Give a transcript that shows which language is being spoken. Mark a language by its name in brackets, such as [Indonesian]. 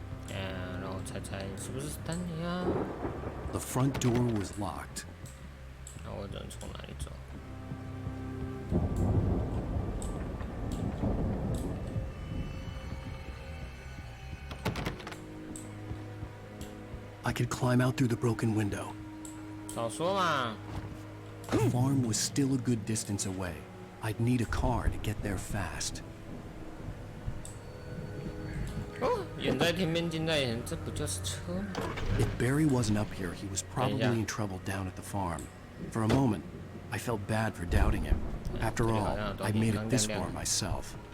[Chinese] 让我猜猜是不是 Danny 啊 [English] The front door was locked. [Chinese] 那我只能从哪里走？ [English] I could climb out through the broken window. [Chinese] 少说嘛。 [English] The farm was still a good distance away. I'd need a car to get there fast. [Chinese] 哦，远在天边，近在眼，这不就是车吗？ [English] If Barry wasn't up here, he was probably in trouble down at the farm. For a moment, I felt bad for doubting him. After all, I made it this far myself.